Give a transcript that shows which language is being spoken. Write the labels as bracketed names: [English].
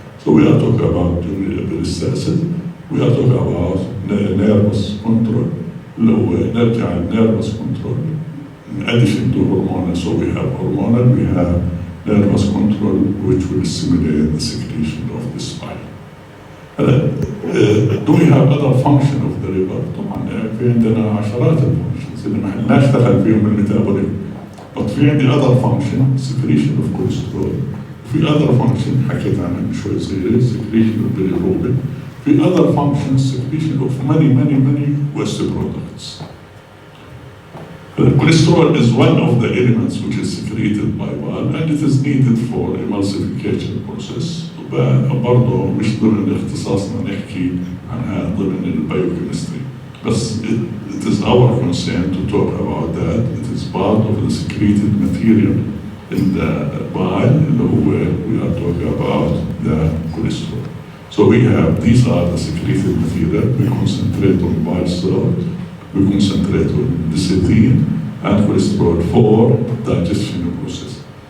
[English] So we are talking about during peristalsis, we are talking about nervous control, [Arabic] نرجع [English] nervous control. In addition to hormonal, so we have hormonal, we have nervous control, which will stimulate the secretion of the spine. Do we have other function of the liver? [Arabic] طبعا في عندنا عشرات الفانكشنز اللي ما حناش دخل فيهم الميتابوليك. [English] But [Arabic] في عندي [English] other function, secretion of cholesterol. [Arabic] في [English] other function [Arabic] حكيت عنها من شوي صغيرة, [English] secretion of bilirubin. [Arabic] في [English] other functions, secretion of many waste products. Cholesterol is one of the elements which is secreted by bile, and it is needed for emulsification process. [Arabic] برضه مش ضمن اختصاصنا نحكي عنها ضمن البيوكيمستري. بس [English] it is our concern to talk about that. It is part of the secreted material in the bile, where we are talking about the cholesterol. So we have, these are the secreted material. We concentrate on bile salt, we concentrate on lecithin and cholesterol for digestion process.